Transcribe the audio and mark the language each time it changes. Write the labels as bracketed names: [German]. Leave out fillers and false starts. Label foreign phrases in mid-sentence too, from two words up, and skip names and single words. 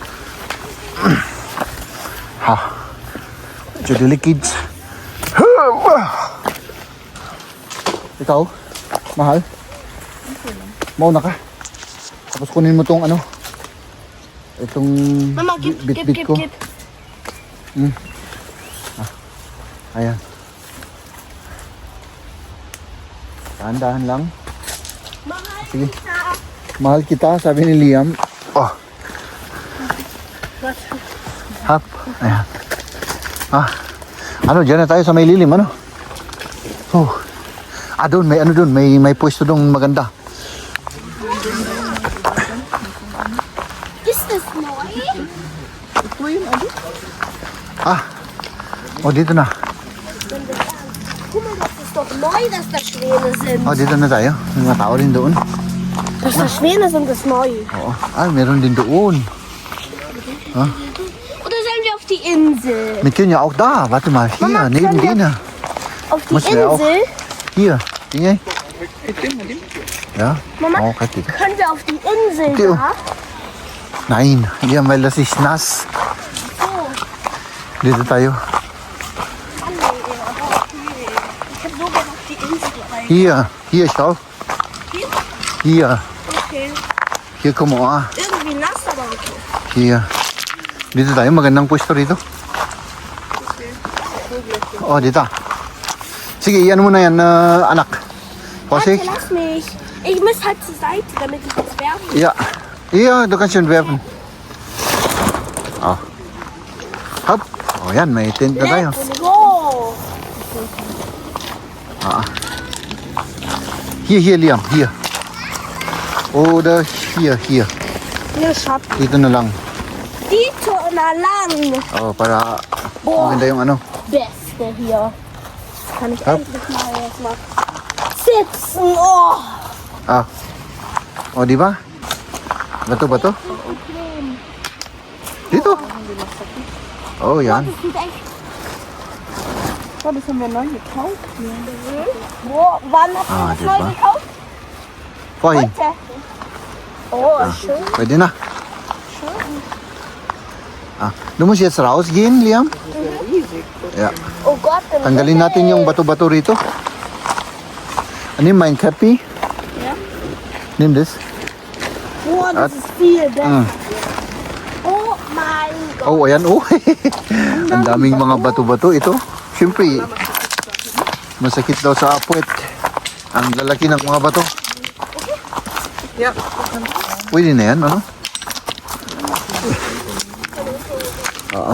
[Filipino] Ha. Medyo delicate. Ikaw, mahal. Mauna ka. Tapos kunin mo tong ano. Itong Mama, give, bit-bit ko. Ayan. Dahan-dahan lang. Mahal Sige. kita. Mahal kita, sabi ni Liam. Oh. Hop. Ayan. Ah. Ano, dyan na tayo sa may lilim, ano? Oh. Ah, doon, may ano doon, may pwesto doon maganda. [German] Ist das neu? [Filipino] Ito yun, ano? Ah. Oh, dito na. [German] Guck mal, das ist doch neu, dass da Schwäne sind. [Filipino] Oh, dito na tayo. May mga tao rin doon. [German] Dass da Schwäne sind, ist neu. [Filipino] Oo. Ah, meron din doon. [German] Oder sollen wir auf die Insel? Wir können ja auch da. Warte mal, hier, Mama, neben können wir- denen. Auf die Muss wir auch- Insel? Hier. [Filipino] Tingnan. Ito yun, mali. [German] Ja. Mama, [Filipino] Oh, kahit dito. [German] können wir auf die Insel [Filipino] Okay, oh. [German] da? Nein, Liam, weil das ist nass. Oh, [Filipino] Dito tayo. [German] Mann, ey, aber okay. Ich hab so gerne auf die Insel rein. Hier, schau. Hier? Hier. Okay. Hier, komm mal. Irgendwie nass, aber okay. Here. [Filipino] Dito tayo, magandang pwesto rito. Oh, dito. Sige, iyan mo na yan, anak. [German] Warte, Vorsicht. lass mich. Ich muss halt zur Seite, damit ich das werfen kann. Ja. Ja, du kannst schon werfen. [Filipino] Oh. Hop. Oh, yan, may tent na tayo. [English] Let's go. [German] Hier, Liam, hier. Oder hier. Hier, Schatz. [Filipino] Dito na lang. Dito na lang. Oh, para [German] Boah, [Filipino] maganda yung ano. [German] Beste hier. Jetzt kann ich Hopp. endlich mal jetzt mal sitzen. Oh. [Filipino] Ah. Oh, di ba? Bato. Dito. Oh, yan. [German] Das sieht echt. Oh, das haben wir neu gekauft. Wann hast du Ah, das neu [Filipino] diba? [German] gekauft? Vorhin. Heute. Oh, schön. [Filipino] Pwede na. [German] Ah, du musst jetzt rausgehen, Liam. Ja. Oh Gott. im [Filipino] Tanggalin [German] Himmel. [Filipino] natin yung bato-bato rito. [German] Nimm mein Cappy. Ja. Nimm das. Boah, das [Filipino] At- [German] ist viel besser. Mm. Oh mein Gott. [Filipino] Oh, ayan. Oh. Ang daming mga bato-bato ito. Siyempre, masakit daw sa puwet. Ang lalaki ng mga bato. [German] Ja. [Filipino] Pwede na yan, ano? Oo.